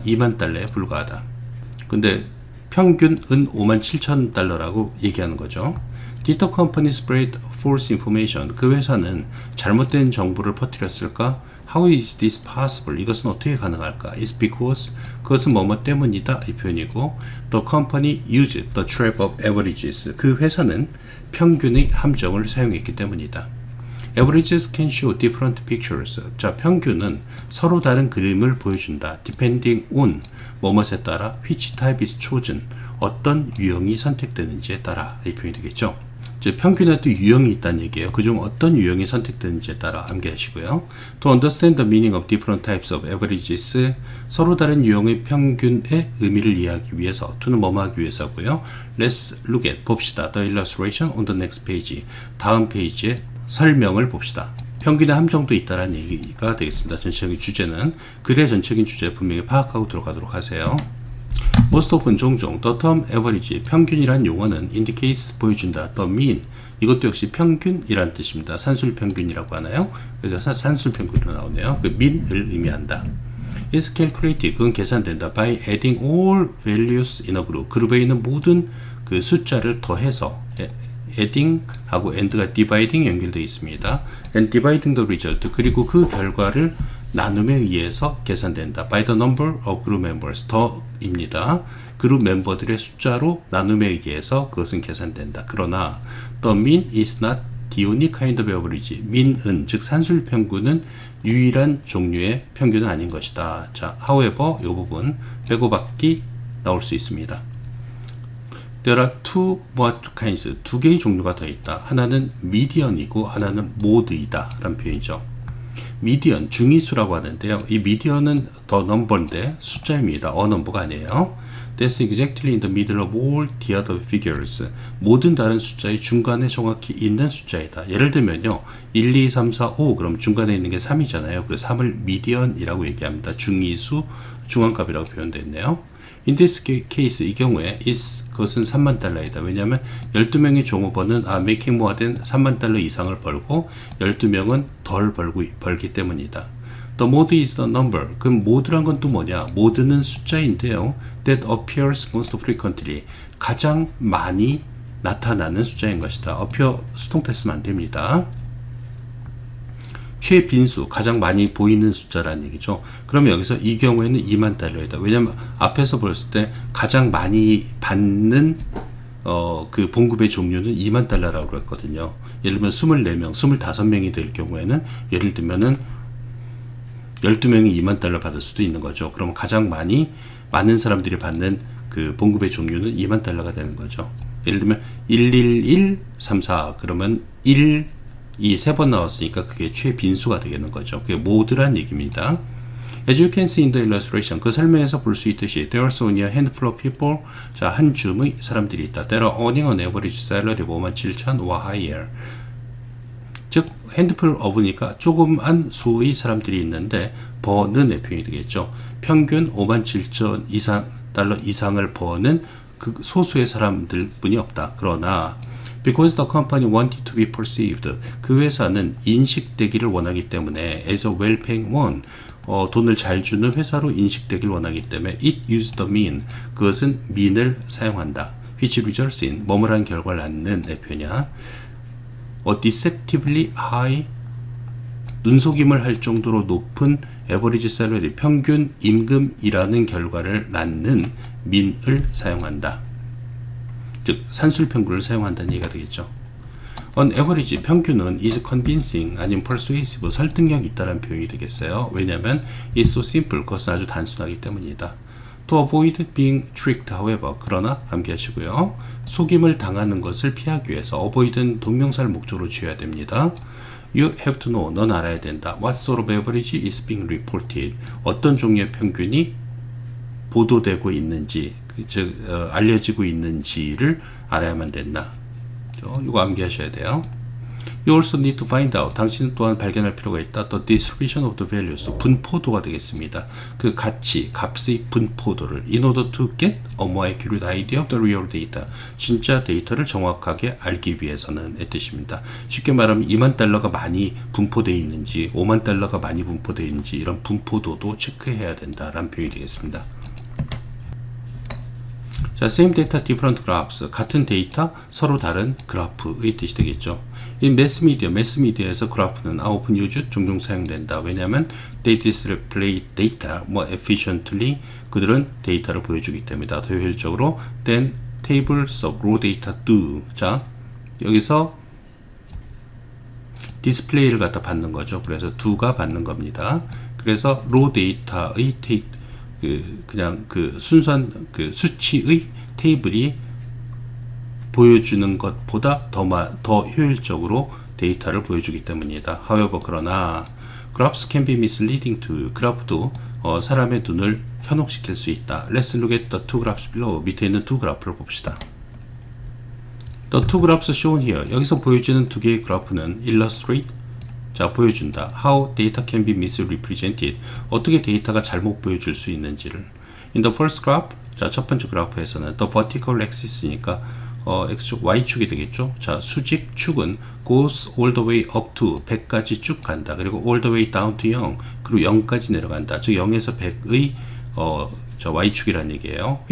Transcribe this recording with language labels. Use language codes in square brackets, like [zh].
[ko] 2만 달러에 불과하다. 근데 평균은 57,000달러라고 얘기하는 거죠. [en] Did the company spread false information? [ko] 그 회사는 잘못된 정보를 퍼뜨렸을까? [en] How is this possible? [ko] 이것은 어떻게 가능할까? [en] It's because, [ko] 그것은 뭐뭐 때문이다. 이 표현이고, [en] the company used the trap of averages. [ko] 그 회사는 평균의 함정을 사용했기 때문이다. [en] Averages can show different pictures. [ko] 자, 평균은 서로 다른 그림을 보여준다. [en] Depending on, [ko] 뭐뭐에 따라, [en] which type is chosen, [ko] 어떤 유형이 선택되는지에 따라. 이 표현이 되겠죠. 즉, 평균에도 유형이 있다는 얘기예요. 그중 어떤 유형이 선택되는지에 따라 암기하시고요. [en] To understand the meaning of different types of averages, [ko] 서로 다른 유형의 평균의 의미를 이해하기 위해서, [en] to는 [ko] 뭐뭐 하기 위해서고요. [en] Let's look at, [ko] 봅시다. [en] The illustration on the next page. [ko] 다음 페이지에 설명을 봅시다. 평균의 함정도 있다는 얘기가 되겠습니다. 전체적인 주제는 글의 전체적인 주제 분명히 파악하고 들어가도록 하세요. [en] Most often, [ko] 종종 [en] the term average, [ko] 평균이란 용어는 [en] indicates, [ko] 보여준다. the mean, 이것도 역시 평균이란 뜻입니다. 산술평균이라고 하나요? 그래서 산술평균으로 나오네요. 그 mean을 의미한다. [en] is calculated, [ko] 그건 계산된다. [en] by adding all values in a group, [ko] 그룹에 있는 모든 그 숫자를 더해서, adding 하고 and가 dividing 연결되어 있습니다. [en] and dividing the result, [ko] 그리고 그 결과를 나눔에 의해서 계산된다. [en] by the number of group members, [ko] 더입니다. 그룹 멤버들의 숫자로 나눔에 의해서 그것은 계산된다. 그러나 [en] the mean is not the only kind of average. [ko] mean은, 즉 산술평균은 유일한 종류의 평균은 아닌 것이다. 자, however, 이 부분 빼고받기 나올 수 있습니다. [en] There are two more kinds, [ko] 두 개의 종류가 더 있다. 하나는 median이고 하나는 mode이다 라는 표현이죠. median, 중위수라고 하는데요. 이 median은 [en] the number [ko] 인데 숫자입니다. a number가 아니에요. [en] That's exactly in the middle of all the other figures. [ko] 모든 다른 숫자의 중간에 정확히 있는 숫자이다. 예를 들면요. 1, 2, 3, 4, 5 그럼 중간에 있는 게 3이잖아요. 그 3을 median이라고 얘기합니다. 중위수, 중앙값이라고 표현됐네요. [en] In this case, [ko] 이 경우에 is, 그것은 3만 달러이다. 왜냐하면 12명의 종업원은 [en] making more than [ko] 3만 달러 이상을 벌고 12명은 덜 벌기 때문이다. [en] The mode is the number. [ko] 그럼 mode란 건 또 뭐냐? mode는 숫자인데요. [en] That appears most frequently. [ko] 가장 많이 나타나는 숫자인 것이다. appear 수동태 쓰면 안 됩니다. 최빈수, 가장 많이 보이는 숫자라는 얘기죠. 그러면 여기서 이 경우에는 2만 달러이다. 왜냐면 앞에서 봤을 때 가장 많이 받는 그 봉급의 종류는 2만 달러라고 했거든요. 예를 들면 24명, 25명이 될 경우에는 예를 들면은 12명이 2만 달러 받을 수도 있는 거죠. 그러면 가장 많은 사람들이 받는 그 봉급의 종류는 2만 달러가 되는 거죠. 예를 들면 111, 34 그러면 1, 2 세 번 나왔으니까 그게 최빈수가 되겠는 거죠. 그게 모드란 얘기입니다. [en] As you can see in the illustration, [ko] 그 설명에서 볼 수 있듯이 [en] there are only a handful of people, [ko] 자, 한 줌의 사람들이 있다. [en] That are earning an average salary of 57,000 or higher. [ko] 즉, 핸드풀 of니까 조금한 수의 사람들이 있는데 버는의 표현이 되겠죠. 평균 57,000 이상 달러 이상을 버는 그 소수의 사람들 뿐이 없다. 그러나 [en] because the company wanted to be perceived, [ko] 그 회사는 인식되기를 원하기 때문에 [en] as a well-paying one, [ko] 돈을 잘 주는 회사로 인식되기를 원하기 때문에 [en] it used the mean, [ko] 그것은 mean을 사용한다. [en] which results in, [ko] 뭐뭐라는 결과를 낳는 의 표현이야. [en] a deceptively high, [ko] 눈속임을 할 정도로 높은 [en] average salary, [ko] 평균 임금이라는 결과를 낳는 mean을 사용한다. 즉 산술평균을 사용한다는 얘기가 되겠죠. [en] On average, [ko] 평균은 [en] is convincing, [ko] 아니면 persuasive, 설득력이 있다는 표현이 되겠어요. 왜냐하면 [en] it's so simple, [ko] 그것은 아주 단순하기 때문이다. [en] To avoid being tricked, however, [ko] 그러나 암기하시고요. 속임을 당하는 것을 피하기 위해서 avoid은 동명사를 목적으로 지어야 됩니다. [en] You have to know, [ko] 넌 알아야 된다. [en] What sort of average is being reported, [ko] 어떤 종류의 평균이 보도되고 있는지, 즉 알려지고 있는지를 알아야만 된다. 이거 암기하셔야 돼요. [en] You also need to find out, [ko] 당신은 또한 발견할 필요가 있다. [en] The distribution of the values, [ko] 분포도가 되겠습니다. 그 가치, 값의 분포도를 [en] in order to get a more accurate idea of the real data, [ko] 진짜 데이터를 정확하게 알기 위해서는 의 뜻입니다. 쉽게 말하면 2만 달러가 많이 분포되어 있는지 5만 달러가 많이 분포되어 있는지 이런 분포도도 체크해야 된다라는 표현이 되겠습니다. [en] 자, same data, different graphs. [ko] 같은 데이터, 서로 다른 그래프의 뜻이 되겠죠. 이 매스미디어에서 그래프는 [en] often used, [ko] 종종 사용된다. 왜냐하면 [en] they display data more efficiently, [ko] 그들은 데이터를 보여주기 때문이다. 더 효율적으로 [en] than tables of raw data do. [ko] 자, 여기서 디스플레이를 갖다 받는 거죠. 그래서 do가 받는 겁니다. 그래서 raw data의 그냥 그 순수한 그 수치의 테이블이 보여주는 것보다 더 효율적으로 데이터를 보여주기 때문이다. [en] However, [ko] 그러나 [en] graphs can be misleading to, [ko] 그래프도 사람의 눈을 현혹시킬 수 있다. [en] Let's look at the two graphs below. [ko] 밑에 있는 두 그래프를 봅시다. [en] The two graphs shown here. [ko] 여기서 보여주는 두 개의 그래프는 [en] illustrate, [ko] 자, 보여준다. [en] How data can be misrepresented. [ko] 어떻게 데이터가 잘못 보여줄 수 있는지를. [en] In the first graph, [ko] 자, 첫 번째 그래프에서는 the vertical axis니까 x축, y축이 되겠죠. 자, 수직 축은 [en] goes all the way up to [ko] 100까지 쭉 간다. 그리고 [en] all the way down to [ko] 0, 그리고 0까지 내려간다. 즉 0에서 100의 저 y축이라는 얘기예요.